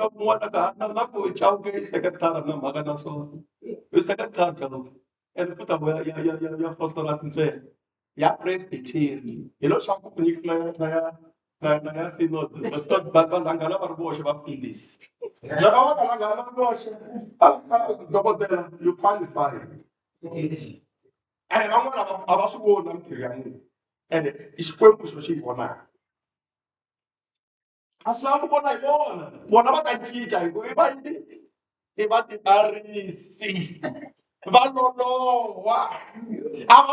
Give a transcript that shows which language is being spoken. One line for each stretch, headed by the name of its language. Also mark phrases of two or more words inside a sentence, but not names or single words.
Tsonga: kun'wana ka na ku chawuke i seketara na mhaka na swona i seketara chawuke and futa ya phosphorus ntsena ya presbytery hi lo swa ku nyikina na ya synod va rhangana va ri voxe vafundhisi loko va rhangana va ri voxe dokodela
English: you qualify
Tsonga: and van'wana a va swi voni mintirho ya n'wina and i xikwembu xo xi yi vonaka a swi lava ku vona hi vona va ta cinca hi ku i va tiarisi va lolowa a va